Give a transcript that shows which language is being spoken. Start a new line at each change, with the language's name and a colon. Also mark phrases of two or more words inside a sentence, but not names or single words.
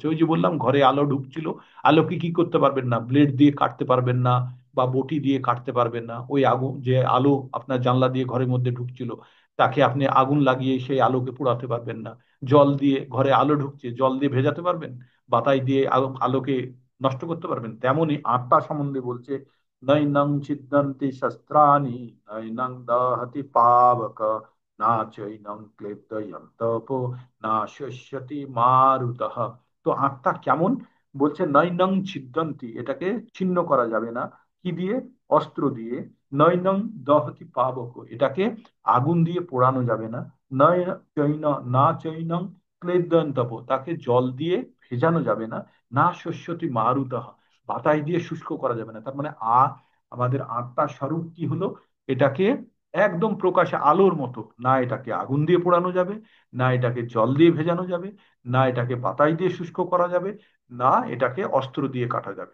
Bangla: ওই যে বললাম ঘরে আলো ঢুকছিল, আলোকে কি করতে পারবেন না, ব্লেড দিয়ে কাটতে পারবেন না বা বটি দিয়ে কাটতে পারবেন না। ওই আগুন, যে আলো আপনার জানলা দিয়ে ঘরের মধ্যে ঢুকছিল, তাকে আপনি আগুন লাগিয়ে সেই আলোকে পোড়াতে পারবেন না। জল দিয়ে, ঘরে আলো ঢুকছে, জল দিয়ে ভেজাতে পারবেন? বাতাই দিয়ে আলোকে নষ্ট করতে পারবেন? তেমনি আত্মা সম্বন্ধে বলছে,
Sanskrit: নৈনং ছিদ্যন্তি শস্ত্রাণি, নৈনং দহতি পাবক, না চৈনং ক্লেদয়ন্তপো, না শস্যতি মারুতঃ।
Bangla: তো আত্মা কেমন? বলছে
Sanskrit: নৈনং ছিদ্যন্তি,
Bangla: এটাকে ছিন্ন করা যাবে না। কি দিয়ে? অস্ত্র দিয়ে।
Sanskrit: নৈনং দহতি পাবক,
Bangla: এটাকে আগুন দিয়ে পোড়ানো যাবে না।
Sanskrit: নয় চৈন, না চৈনং ক্লেদয়ন্তপ,
Bangla: তাকে জল দিয়ে ভেজানো যাবে না।
Sanskrit: না শস্যতি মারুতঃ,
Bangla: বাতাস দিয়ে শুষ্ক করা যাবে না। তার মানে আমাদের আত্মার স্বরূপ কি হলো? এটাকে একদম প্রকাশে আলোর মতো, না এটাকে আগুন দিয়ে পোড়ানো যাবে, না এটাকে জল দিয়ে ভেজানো যাবে, না এটাকে বাতাস দিয়ে শুষ্ক করা যাবে, না এটাকে অস্ত্র দিয়ে কাটা যাবে।